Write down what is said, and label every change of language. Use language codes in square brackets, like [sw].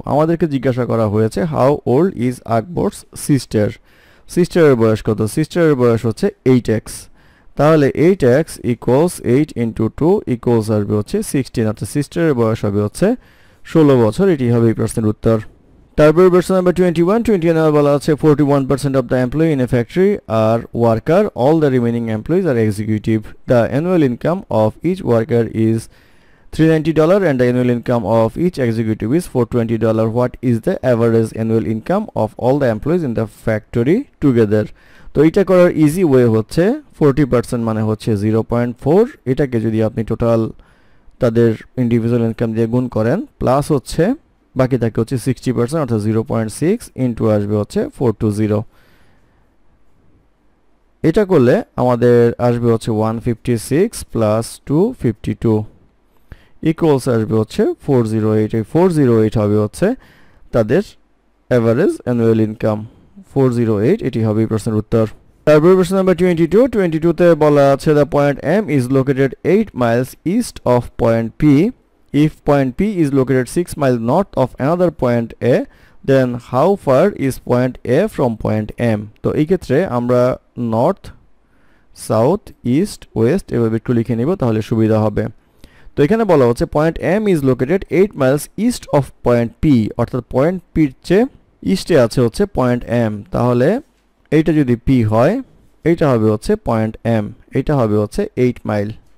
[bn] আমাদেরকে জিজ্ঞাসা করা হয়েছে [en] how old is Akbar's sister, [bn] সিস্টারের বয়স কত? সিস্টারের বয়স হচ্ছে 8x, তাহলে 8x ইকুয়ালস 8 ইন্টু 2 ইকুয়ালস আসবে হচ্ছে 16, অর্থাৎ সিস্টারের বয়স হবে হচ্ছে 16 বছর, এটি হবে এই প্রশ্নের উত্তর। তারপর প্রশ্ন নাম্বার 21 বলা আছে [en] 41% of the employee in a factory are worker, all the remaining employees are executive. The annual income of each worker is $390 and the annual income of each executive is $420. What is the average annual income of all the employees in the factory together? [bn] তো এটা করার easy way হচ্ছে 40% মানে হচ্ছে 0.4, এটাকে যদি আপনি total তাদের ইন্ডিভিজুয়াল ইনকাম দিয়ে গুণ করেন, প্লাস হচ্ছে বাকি থাকে হচ্ছে 60% অর্থাৎ 0.6 ইন্টু আসবে হচ্ছে 420, এটা করলে আমাদের আসবে হচ্ছে 156 প্লাস 252 ইকুয়ালস আসবে হচ্ছে 408। এই 408 হবে হচ্ছে তাদের এভারেজ অ্যানুয়াল ইনকাম 408, এটি হবে এই প্রশ্নের উত্তর। তারপর প্রশ্ন নাম্বার 22 তে বলা আছে [en] The point M is located 8 miles east of point P. If point P is located 6 miles north of another point A, then how far is point A from point M? [bn] তো এই ক্ষেত্রে আমরা north, south, east, West এভাবে একটু লিখে নিব, তাহলে সুবিধা হবে। তো এখানে বলা হচ্ছে point [en] M is located 8 miles east of point P, [bn] অর্থাৎ পয়েন্ট P এর চেয়ে ইস্টে আছে হচ্ছে পয়েন্ট M, তাহলে এইটা যদি P হয় এইটা হবে হচ্ছে পয়েন্ট M, এইটা হবে হচ্ছে 8 মাইল।